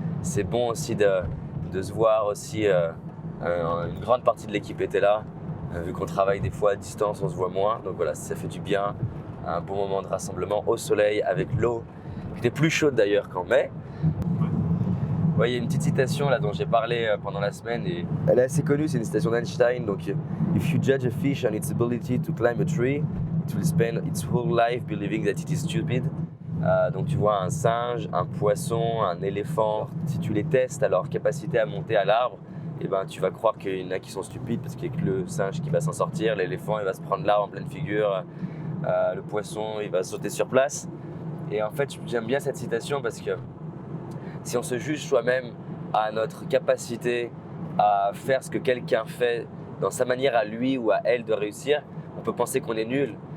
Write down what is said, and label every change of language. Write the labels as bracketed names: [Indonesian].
[French] C'est bon aussi de se voir aussi. Une grande partie de l'équipe était là. Vu qu'on travaille des fois à distance, on se voit moins. Donc voilà, ça fait du bien. Un bon moment de rassemblement au soleil avec l'eau. Qui était plus chaude d'ailleurs qu'en mai. Ouais, il y a une petite citation là dont j'ai parlé pendant la semaine et elle est assez connue, c'est une citation d'Einstein. [English] Donc, if you judge a fish on its ability to climb a tree, it will spend its whole life believing that it is stupid. [French] Donc tu vois un singe, un poisson, un éléphant, si tu les testes à leur capacité à monter à l'arbre, eh ben, tu vas croire qu'il y en a qui sont stupides parce qu'il y a que le singe qui va s'en sortir, l'éléphant il va se prendre l'arbre en pleine figure, le poisson il va sauter sur place. Et en fait j'aime bien cette citation parce que si on se juge soi-même à notre capacité à faire ce que quelqu'un fait dans sa manière à lui ou à elle de réussir, on peut penser qu'on est nul.